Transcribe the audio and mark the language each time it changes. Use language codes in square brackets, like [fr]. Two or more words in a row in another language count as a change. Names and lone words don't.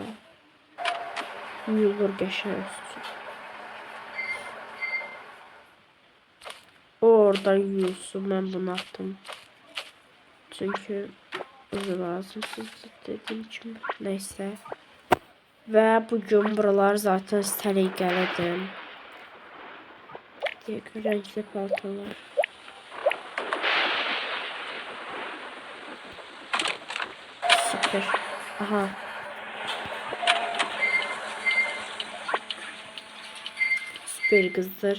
[az] Yuyulur qəşəng üstü. Orada yuyulsun. Mən bunu attım. Çünki bu lazımsız dediyim kimi. Neyse. Və bugün buralar zaten səliqəlidir. [tr] Diğer renkli paltolar. Süper. Aha. Süper kızlar.